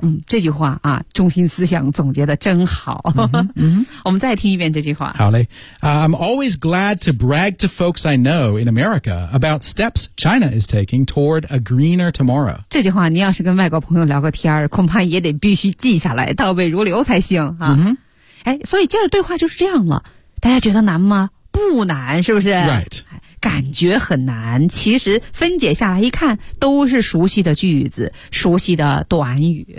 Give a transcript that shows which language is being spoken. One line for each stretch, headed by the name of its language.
Chinese: 嗯、这句话啊中心思想总结得真好 mm-hmm, mm-hmm. 我们再听一遍这句话好嘞、
English: I'm always glad to brag to folks I know in America about steps China is taking toward a greener tomorrow
Chinese: 这句话你要是跟外国朋友聊个天恐怕也得必须记下来倒背如流才行、啊 mm-hmm. 哎、所以接着对话就是这样了大家觉得难吗不难是不是
English: Right
Chinese: 感觉很难其实分解下来一看都是熟悉的句子熟悉的短语、